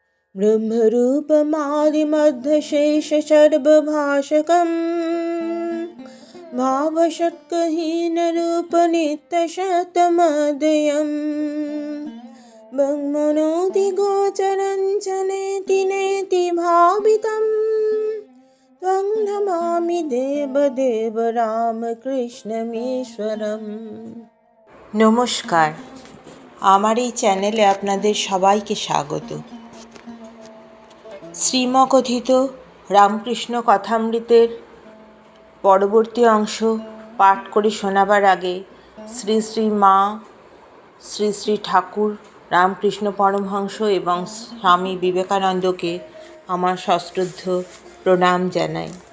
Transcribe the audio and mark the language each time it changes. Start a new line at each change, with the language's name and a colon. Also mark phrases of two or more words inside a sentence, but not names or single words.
Sanskrit: ब्रह्मरूपमादिमध्यशेषसर्वभाषकम् भावषट्कहीनरूपनित्यशतमदयम् ब्रह्मणोऽधिगोचरं च नेति नेति भावितं त्वं नमामि देवदेव রামকৃষ্ণমীশ্বরম।
Bangla: নমস্কার, আমার এই চ্যানেলে আপনাদের সবাইকে স্বাগত। শ্রীমকথিত রামকৃষ্ণ কথামৃতের পরবর্তী অংশ পাঠ করে শোনাবার আগে শ্রী শ্রী মা, শ্রী শ্রী ঠাকুর রামকৃষ্ণ পরমহংস এবং স্বামী বিবেকানন্দকে আমার সশ্রদ্ধ প্রণাম জানাই।